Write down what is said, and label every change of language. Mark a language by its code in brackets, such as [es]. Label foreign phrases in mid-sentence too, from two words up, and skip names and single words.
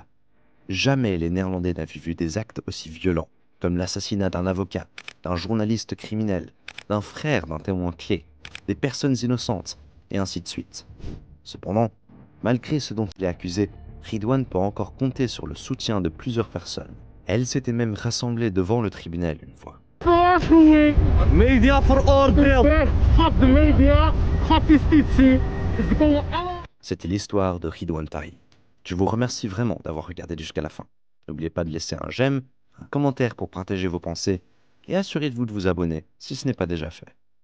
[fr] Jamais les Néerlandais n'avaient vu des actes aussi violents, comme l'assassinat d'un avocat, d'un journaliste criminel, d'un frère d'un témoin clé, des personnes innocentes, et ainsi de suite. Cependant, malgré ce dont il est accusé, Ridwan peut encore compter sur le soutien de plusieurs personnes. Elles s'étaient même rassemblées devant le tribunal une fois. [nl] Media veroordeeld. [en] Fuck the media. [nl] Fuck justitie. [fr] C'était l'histoire de Ridwan Tahi. Je vous remercie vraiment d'avoir regardé jusqu'à la fin. N'oubliez pas de laisser un j'aime, un commentaire pour partager vos pensées et assurez-vous de vous abonner si ce n'est pas déjà fait.